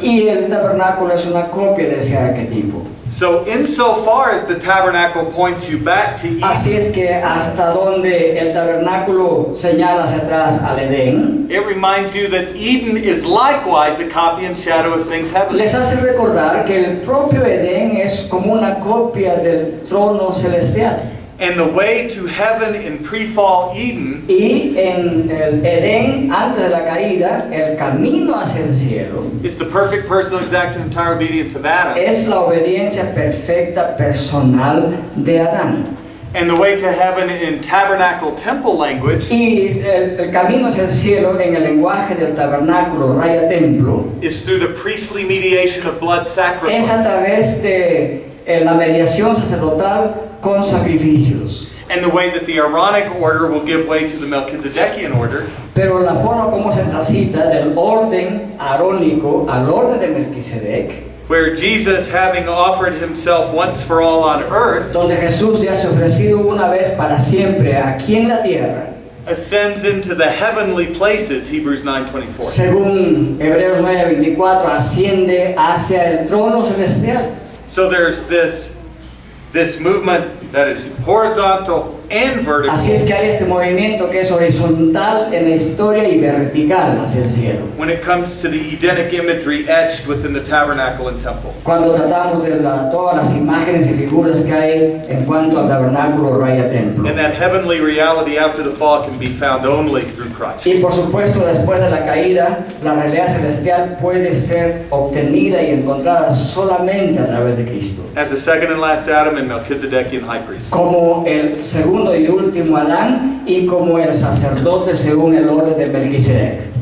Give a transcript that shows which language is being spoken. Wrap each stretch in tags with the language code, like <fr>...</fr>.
<es>y el tabernáculo es una copia de ese arquetipo.</es> <en>So insofar as the tabernacle points you back to Eden,</en> <es>Así es que hasta donde el tabernáculo señala hacia atrás al Edén,</es> <en>it reminds you that Eden is likewise a copy and shadow of things heavenly.</en> <es>les hace recordar que el propio Edén es como una copia del trono celestial.</es> <en>And the way to heaven in pre-fall Eden</en> <es>Y en el Edén, antes de la caída, el camino hacia el cielo</es> <en>is the perfect, personal, exact, and entire obedience of Adam.</en> <es>es la obediencia perfecta personal de Adán.</es> <en>And the way to heaven in tabernacle temple language</en> <es>Y el camino hacia el cielo en el lenguaje del tabernáculo, raya templo,</es> <en>is through the priestly mediation of blood</en> <es>es a</es> <en>sacrifice.</en> <es>través de la mediación sacerdotal con sacrificios.</es> <en>And the way that the Aaronic order will give way to the Melchizedekian order</en> <es>Pero la forma como se transita del orden arónico al orden de Melquisedec,</es> <en>where Jesus, having offered himself once for all on earth,</en> <es>donde Jesús ya se ha ofrecido una vez para siempre aquí en la tierra,</es> <en>ascends into the heavenly places, Hebrews 9:24.</en> <es>según Hebreos 9:24, asciende hacia el trono celestial.</es> <en>So there's this movement that is horizontal and vertical</en> <es>Así es que hay este movimiento que es horizontal en la historia y vertical hacia el cielo.</es> <en>when it comes to the Edenic imagery etched within the tabernacle and temple.</en> <es>Cuando tratamos de todas las imágenes y figuras que hay en cuanto al tabernáculo, raya templo.</es> <en>And that heavenly reality after the fall can be found only through Christ.</en> <es>Y por supuesto, después de la caída, la realidad celestial puede ser obtenida y encontrada solamente a través de Cristo.</es> <en>As the second and last Adam and Melchizedekian high priest.</en> <es>Como el segundo y último Adán y como el sacerdote según el orden de Melquisedec.</es>